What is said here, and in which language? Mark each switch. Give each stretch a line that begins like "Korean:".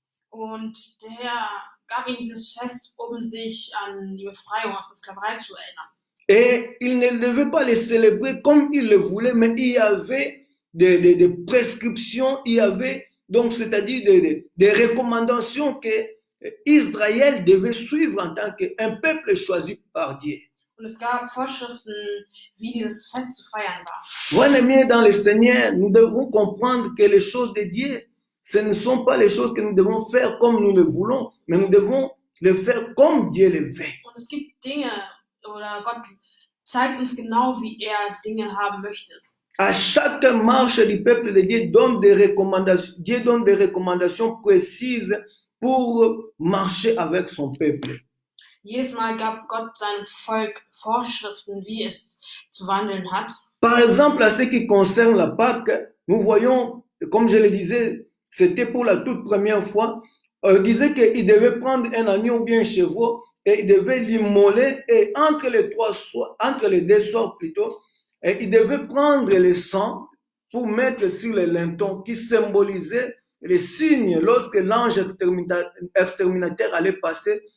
German: Und der Herr gab ihnen dieses Fest, um sich an die Befreiung aus der Sklaverei zu erinnern.
French: Et ils ne devaient pas les célébrer comme ils le voulaient, mais il y avait des prescriptions, il y avait donc, c'est-à-dire des recommandations que Israël devait suivre en tant qu'un peuple choisi par Dieu.
German: Und es gab Vorschriften, wie dieses Fest zu feiern war.
French: Bien-aimés dans le Seigneur, nous devons comprendre que les choses de Dieu, ce ne sont pas les choses que nous devons faire comme nous le voulons, mais nous devons les faire comme Dieu le veut.
German: Und es gibt Dinge, oder Gott zeigt uns genau, wie Dinge haben möchte.
French: À chaque marche du peuple de Dieu, Dieu donne des recommandations précises pour marcher avec son peuple.
German: Jedes Mal gab Gott seinem Volk Vorschriften, wie es zu wandeln hat.
French: Par exemple, à ce qui concerne la Pâque, nous voyons, comme je le disais, c'était pour la toute première fois, il disait qu'il devait prendre un agneau ou bien un chevreau et il devait l'immoler et entre les deux soirs plutôt, et il devait prendre le sang pour mettre sur le linteau qui symbolisait les signes lorsque l'ange exterminateur allait passer.